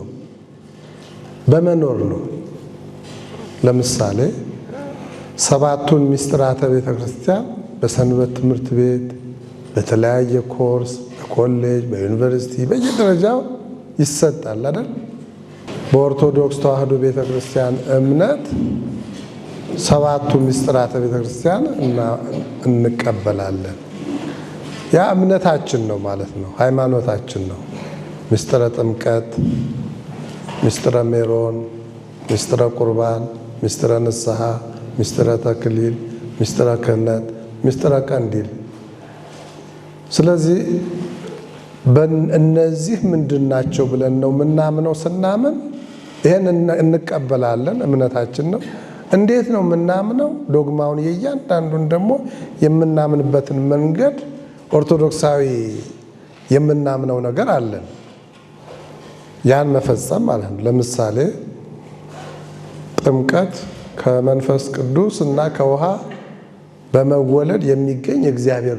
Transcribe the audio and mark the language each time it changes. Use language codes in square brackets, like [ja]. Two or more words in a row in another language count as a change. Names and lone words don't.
[am] በመኖር ነው። ለምሳሌ ሰባቱን ምስጢራተ ቤተ ክርስቲያን በሰንበት ትምህርት ቤት፣ በተለያየ ኮርስ፣ በኮሌጅ፣ በዩኒቨርሲቲ በየደረጃው ይሰጣል አይደል? በኦርቶዶክስ ተዋሕዶ ቤተ ክርስቲያን እምነት ሰባቱ ምስጢራተ ቤተ ክርስቲያን እንቀበላለን። ያ እምነታችን ነው ማለት ነው፣ ሃይማኖታችን ነው። ምስጢረ ጥምቀት፣ ምስጢረ ሜሮን፣ ምስጢረ ቁርባን፣ ምስጢረ ንስሐ፣ ምስጢረ ተክሊል፣ ምስጢረ ክህነት፣ ምስጢረ ቀንዲል። ስለዚህ እነዚህ ምንድን ናቸው ብለን ነው የምናምነው። ስናምን ይሄን እንቀበላለን፣ እምነታችን ነው። እንዴት ነው የምናምነው? ዶግማውን የእያንዳንዱን ደግሞ የምናምንበትን መንገድ ኦርቶዶክሳዊ የምናምነው ነገር አለን። ያን መፈጸም ማለት ነው። ለምሳሌ ጥምቀት ከመንፈስ ቅዱስ እና ከውሃ በመወለድ የሚገኝ የእግዚአብሔር